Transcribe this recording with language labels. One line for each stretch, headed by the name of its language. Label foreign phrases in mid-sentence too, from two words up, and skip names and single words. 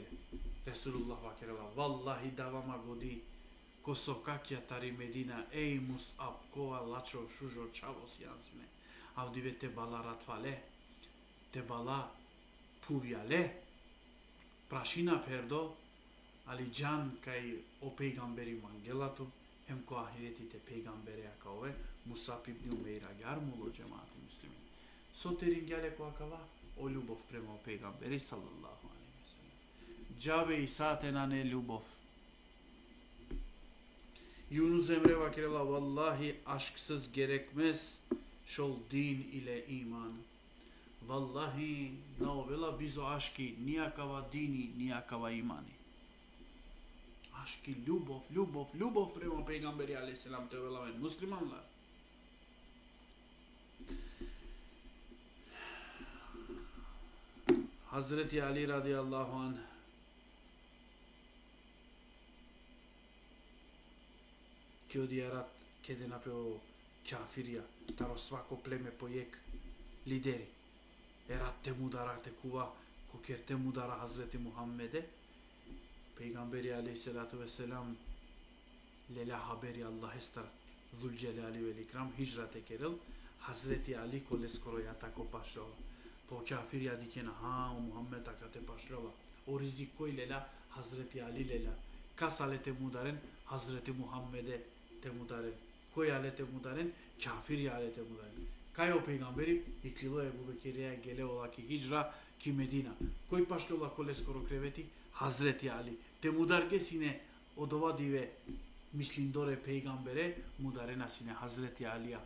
Romany: Ресулуллах вакерела, валлахи давама годи, косокакја тари Медина, еј Мусаб, коа лачо шужо чавос јансине, авдиве те бала ратвале, те бала пувјале, прашина пердо, али џан кај о пејгамбери мангелато, хем ко ахиретите пејгамбери ака ове, Мусаб ибн Умейра јармуло џемати муслими. Со терингјале која кава, о љубов према о пејгамбери
Arabic: صلى الله عليه وسلم.
Romany: Џабе и сатена не љубов.
Turkish: Yunus Emre vakirela vallahi aşksız gerekmez şol din ile iman.
Romany: Vallahi naovela bizo aşki nijakava dini, nijakava imani. Aşki ljubov prema Peygamberi aleyhisselam te velamen muslimanlar. Hazreti Ali
Arabic: رضي الله عنه
Romany: ќе оди рат кеде направо кафирија, таро свако племе појек лидери. Ерат те мудара текува, кокер те мудара Хазрети Мухаммеде, Пейгамбери
Arabic: عليه الصلاة والسلام,
Romany: лела хабери Аллах естар,
Arabic: ذو الجلال والإكرام,
Romany: хиджрат екерел, Хазрети Али коле скоро ја тако пашлова. По кафирија дикена, о Мухаммед така те пашлова. О ризик кој лела, Хазрети Али лела. Касале те мударен, Хазрети Мухаммеде те мударен. Кој але те мударен? Кафир але те мударен. Кај о пејгамбери и клило Ебу Бекирија геле ола ки хиджра ки Медина. Кој пашлола коле скоро кревети? Хазрети Али. Те мударке сине од ова диве мислиндоре пејгамбере мударена сине Хазрети Алија.